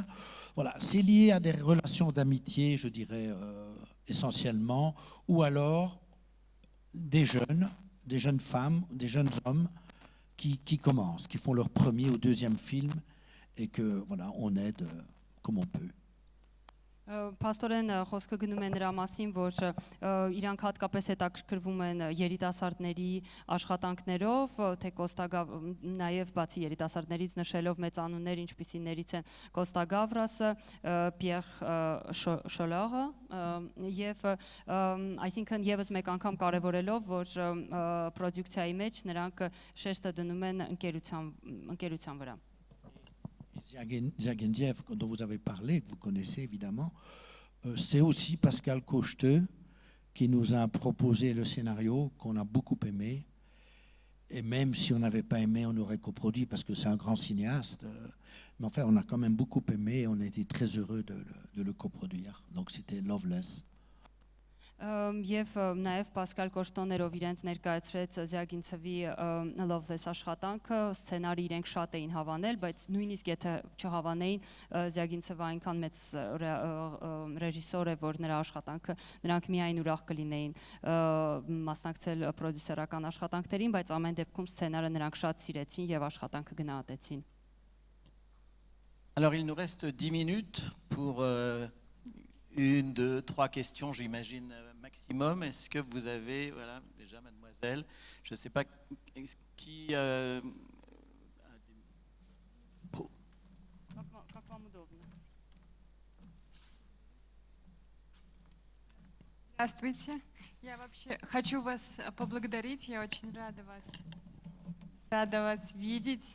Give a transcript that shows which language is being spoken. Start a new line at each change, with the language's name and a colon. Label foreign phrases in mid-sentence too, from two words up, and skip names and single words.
French: Voilà, c'est lié à des relations d'amitié, je dirais, essentiellement, ou alors des jeunes femmes, des jeunes hommes qui commencent, qui font leur premier ou deuxième film et que voilà, on aide comme on peut.
Armenian: Պաստորեն խոսքը գնում է նրա մասին, որ իրանք հատկապես հետաքրքրվում են երիտասարդների աշխատանքներով, թե նաև բացի երիտասարդներից նշելով մեծանուններ, ինչպիսիներից են Կոստա Գավրասը, Պիեր Շոլորը, եւ այսինքն եւս մեկ անգամ կարևորելով, որ պրոդուկցիայի մեջ նրանք շեշտը դնում են ընկերության վրա։
French: Ziagindiev, dont vous avez parlé, que vous connaissez évidemment, c'est aussi Pascal Cocheteux qui nous a proposé le scénario qu'on a beaucoup aimé. Et même si on n'avait pas aimé, on aurait coproduit parce que c'est un grand cinéaste. Mais enfin, on a quand même beaucoup aimé et on a été très heureux de le coproduire. Donc c'était Loveless.
Armenian: Եվ նաև Պասկալ Կոշտոներով իրենց ներկայացրեց Զիագինցևի Loveless աշխատանքը, սցենարի իրենք շատ էին հավանել, բայց նույնիսկ եթե չհավանեին, Զիագինցևը այնքան մեծ ռեժիսոր է, որ նրա աշխատանքը նրանք միայն ուրախ կլինեին մասնակցել պրոդյուսերական աշխատանքներին, բայց ամեն դեպքում սցենարը նրանք շատ սիրեցին եւ աշխատանքը գնահատեցին։
French: Alors il nous reste 10 minutes pour 1, 2, 3 questions, j'imagine, maximum. Est-ce que vous avez, voilà, déjà, mademoiselle, je ne sais pas qui...
Russian: Здравствуйте. Я вообще хочу вас поблагодарить. Я очень рада вас видеть.